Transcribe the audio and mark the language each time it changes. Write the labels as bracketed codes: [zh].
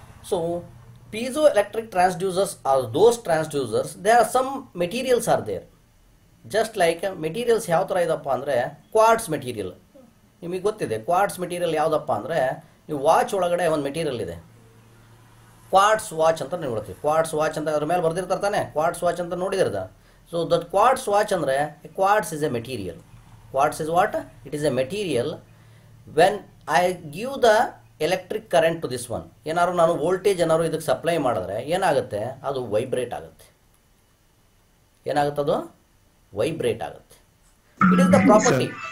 [en] So piezoelectric transducers are those transducers, there are some materials are there, just like materials [kn] ಯಾವ ತರ ಇದಪ್ಪ ಅಂದ್ರೆ [en] Quartz material. [kn] ನಿಮಗೆ ಗೊತ್ತಿದೆ quartz material ಯಾವುದಪ್ಪ ಅಂದ್ರೆ, ನೀವು ವಾಚ್ ಒಳಗಡೆ ಒಂದು ಮೆಟೀರಿಯಲ್ ಇದೆ, ಕ್ವಾರ್ಟ್ಸ್ ವಾಚ್ ಅಂತ ನೋಡ್ತೀವಿ. ಕ್ವಾರ್ಟ್ಸ್ ವಾಚ್ ಅಂತ ಅದ್ರ ಮೇಲೆ ಬರ್ದಿರ್ತಾರೆ ತಾನೆ, ಕ್ವಾರ್ಟ್ಸ್ ವಾಚ್ ಅಂತ ನೋಡಿದಿರದ. [en] So that quartz watch andre, quartz is a material. Quartz is what? It is a material. When I give the electric current to this one, [kn] ಏನಾದ್ರು ನಾನು voltage ಏನಾದ್ರು ಇದಕ್ಕೆ ಸಪ್ಲೈ ಮಾಡಿದ್ರೆ ಏನಾಗುತ್ತೆ, ಅದು ವೈಬ್ರೇಟ್ ಆಗುತ್ತೆ. ಏನಾಗುತ್ತೆ, ಅದು ವೈಬ್ರೇಟ್ ಆಗುತ್ತೆ. [en] It is the property.